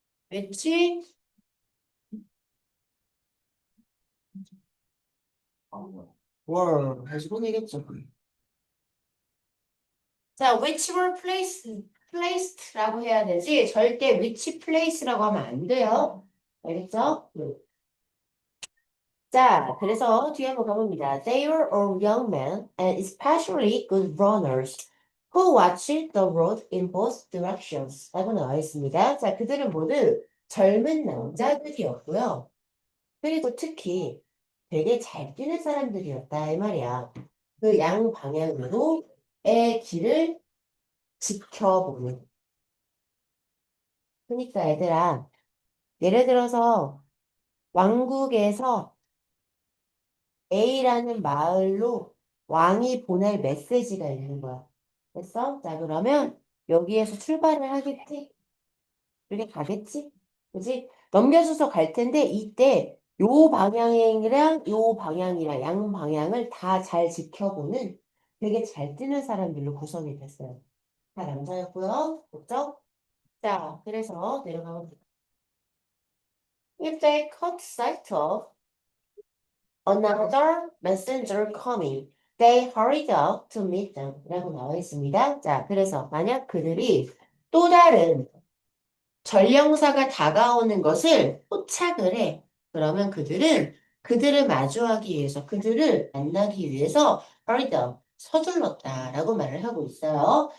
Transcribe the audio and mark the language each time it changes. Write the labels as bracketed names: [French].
[Korean] 위치 were 다시 보내겠죠. 자, which were placed라고 해야 되지 절대 which place라고 하면 안 돼요. 알겠죠? 자, 그래서 뒤에 한번 가봅니다. [English] They were all young men and especially good runners who watched the road in both directions. [Korean] 라고 나와 있습니다. 자, 그들은 모두 젊은 남자들이었고요. 그리고 특히 되게 잘 뛰는 사람들이었다 이 말이야. 그 양 방향으로 의 길을 지켜보는. 그러니까 얘들아, 예를 들어서 왕국에서 A라는 마을로 왕이 보낼 메시지가 있는 거야. 됐어? 자, 그러면 여기에서 출발을 하겠지? 이렇게 가겠지? 그지? 넘겨줘서 갈 텐데 이때 요 방향이랑 요 방향이랑 양 방향을 다 잘 지켜보는 되게 잘 뛰는 사람들로 구성이 됐어요. 다 남자였고요. 그죠? 자, 그래서 내려가면 [English] If they caught sight of another messenger coming, they hurried up to meet them [Korean] 라고 나와 있습니다. 자, 그래서 만약 그들이 또 다른 전령사가 다가오는 것을 포착을 해. 그러면 그들은 그들을 마주하기 위해서, 그들을 만나기 위해서 hurried up, 서둘렀다라고 말을 하고 있어요.